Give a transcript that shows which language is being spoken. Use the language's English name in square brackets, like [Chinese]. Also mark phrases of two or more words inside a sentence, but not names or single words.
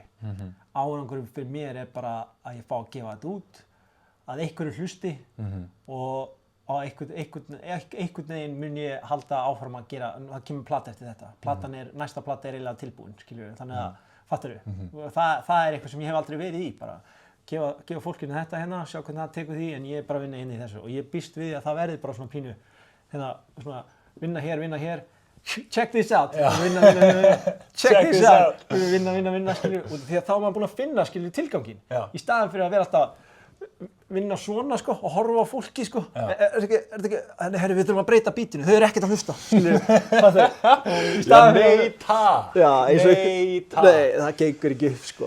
[Icelandic] Árangurinn fyrir mér er bara að ég fá að gefa þetta út, að einhverju hlusti og einhvern veginn mun ég halda áfram að gera, það kemur plata eftir þetta. Næsta plata er eiginlega tilbúin, skiljum við, þannig að, fattarðu? Það er eitthvað sem ég hef aldrei verið í, bara gefa fólkinu þetta hérna, sjá hvernig það tekur því, en ég er bara að vinna inn í þessu og ég býst við að það verði bara svona pínu, svona vinna hér, [English] check this out, check this out, [Icelandic] vinna, skilju, og því að þá er maður búinn að finna, skilju, tilganginn, í staðinn fyrir að vera alltaf vinna svona, sko, og horfa á fólki, sko, herri, við þurfum að breyta bítinu, þau eru ekkert að hlusta, skilju, nei, það gengur ekki upp, sko.